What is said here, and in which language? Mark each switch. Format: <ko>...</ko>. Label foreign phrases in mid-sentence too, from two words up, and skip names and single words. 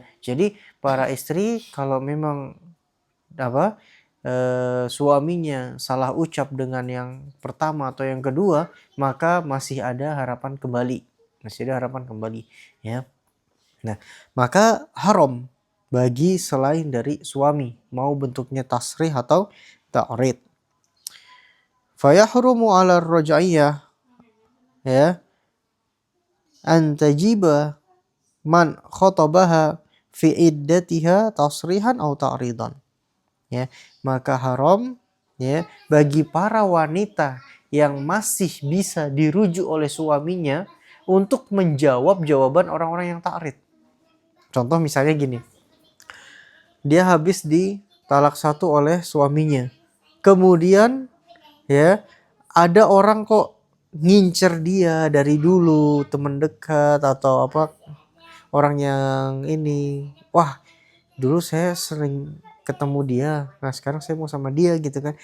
<id>Jadi para istri kalau memang apa suaminya salah ucap dengan yang pertama atau yang kedua, maka masih ada harapan kembali, ya. Nah, maka haram bagi selain dari suami, mau bentuknya tasrih atau ta'rid.</id> <ar>فيحرم على الرجعية، يا، أن تجيب من خطبها في عدتها تصريحا أو تعريضا.</ar> <id>Ya, maka haram ya bagi para wanita yang masih bisa dirujuk oleh suaminya untuk menjawab jawaban orang-orang yang ta'rid. Contoh misalnya gini. Dia habis di talak 1 oleh suaminya. Kemudian ya ada orang kok ngincer dia dari dulu, teman dekat atau apa, orang yang ini, wah dulu saya sering ketemu dia, nah sekarang saya mau sama dia gitu kan.</id>